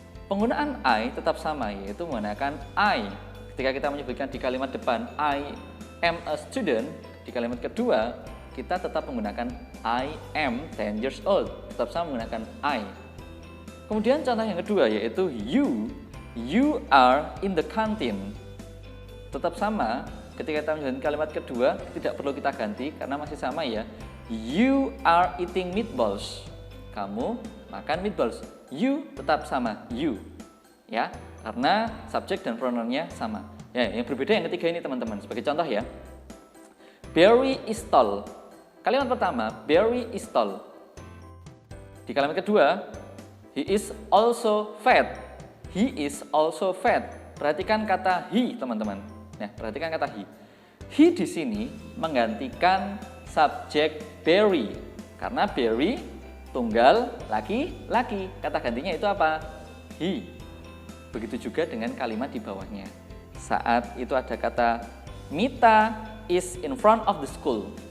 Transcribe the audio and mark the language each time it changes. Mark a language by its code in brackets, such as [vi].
[id] Penggunaan I tetap sama, yaitu menggunakan I. Ketika kita menyebutkan di kalimat depan [en] I am a student, [id] di kalimat kedua kita tetap menggunakan [en] I am 10 years old. [id] Tetap sama menggunakan I. Kemudian contoh yang kedua yaitu [en] you are in the canteen. [id] Tetap sama, ketika kita menyebutkan kalimat kedua tidak perlu kita ganti karena masih sama ya. [en] You are eating meatballs. [id] Kamu makan meatballs. You tetap sama, you. Ya, karena subjek dan pronounnya sama. Ya, yang berbeda yang ketiga ini teman-teman. Sebagai contoh ya. [en] Barry is tall. [id] Kalimat pertama, [en] Barry is tall. [id] Di kalimat kedua, [en] he is also fat. He is also fat. [id] Perhatikan kata he, teman-teman. Nah, perhatikan kata he. he di sini menggantikan subjek Barry. Karena Barry tunggal laki-laki. Kata gantinya itu apa? He. Begitu juga dengan kalimat di bawahnya. Saat itu ada kata [en] Mita is in front of the school.